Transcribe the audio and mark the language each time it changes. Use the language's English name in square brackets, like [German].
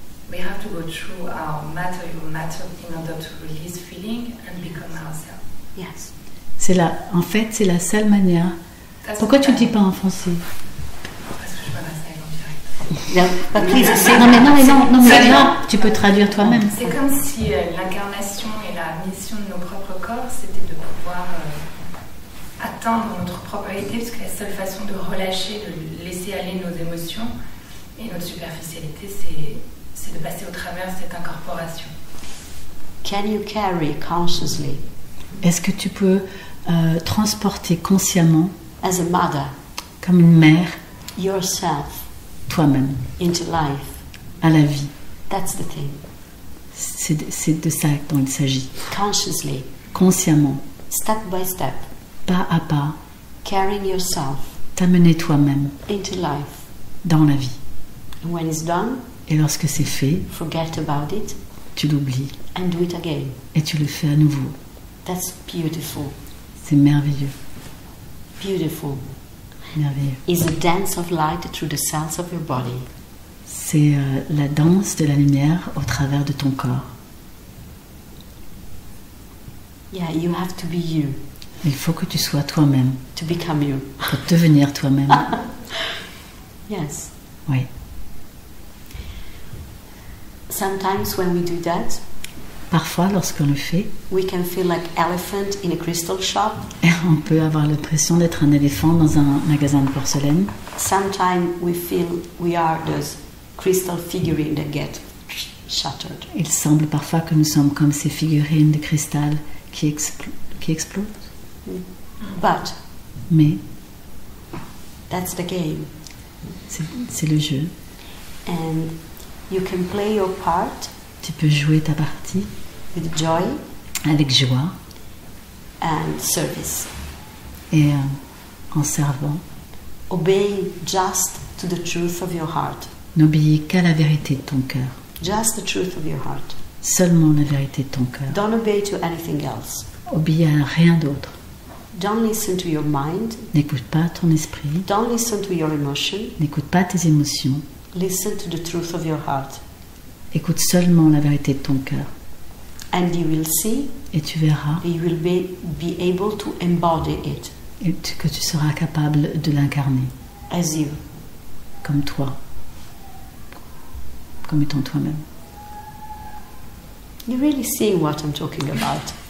[English] We have to go through our matter in order to release feeling and become ourselves. Yes. [French] En fait, c'est la seule manière. Pourquoi tu ne dis pas en français? Parce que je me reste en direct. [English] But please say [French] Non, mais là, tu peux traduire toi-même. C'est comme si l'incarnation et la mission de nos propres corps, c'était de pouvoir atteindre notre propriété, parce que la seule façon de relâcher, de laisser aller nos émotions et notre superficialité, c'est de passer au travers de cette incorporation. [English] Can you carry consciously, [French] Est-ce que tu peux transporter consciemment, [English] as a mother, [French] comme une mère, [English] yourself [French] toi-même, [English] into life? [French] à la vie? [English] That's the thing. [French] C'est de ça dont il s'agit. [English] Consciously, [French] Consciemment, [English] step by step, [French] pas à pas, [English] carrying yourself [French] t'amener toi-même [English] into life. [French] dans la vie. [English] And when it's done, [French] Et lorsque c'est fait, [English] forget about it [French] tu l'oublies [English] and do it again. [French] et tu le fais à nouveau. [English] That's beautiful. [French] C'est merveilleux, [English] Beautiful. [French] merveilleux. [English] Is a dance of light through the cells of your body. [French] C'est la danse de la lumière au travers de ton corps. [English] Yeah, you have to be you, [French] Il faut que tu sois toi-même [English] to become you. [French] pour devenir toi-même. [English] Yes. [French] Oui. [English] Sometimes when we do that, [French] Parfois, lorsqu'on le fait, [English] we can feel like elephant in a crystal shop. [French] on peut avoir l'impression d'être un éléphant dans un magasin de porcelaine. [English] Sometimes we feel we are those crystal figurines that get shattered. [French] Il semble parfois que nous sommes comme ces figurines de cristal qui explosent. [English] But [French] Mais [English] that's the game. [French] c'est le jeu. [English] And you can play your part [French] Tu peux jouer ta partie [English] with joy [French] avec joie [English] and service, [French] et en servant. [English] obeying just to the truth of your heart. [French] N'obéis qu'à la vérité de ton cœur. [English] Just the truth of your heart. [French] Seulement la vérité de ton cœur. [English] Don't obey to anything else. [French] Obéis à rien d'autre. [English] Don't listen to your mind. [French] N'écoute pas ton esprit. [English] Don't listen to your emotion. [French] N'écoute pas tes émotions. [English] Listen to the truth of your heart. [French] Écoute seulement la vérité de ton cœur. [English] And you will see, [French] Et tu verras [English] you will be able to embody it [French] que tu seras capable de l'incarner [English] as you. [French] comme toi. Comme étant toi-même. [English] You're really seeing what I'm talking about.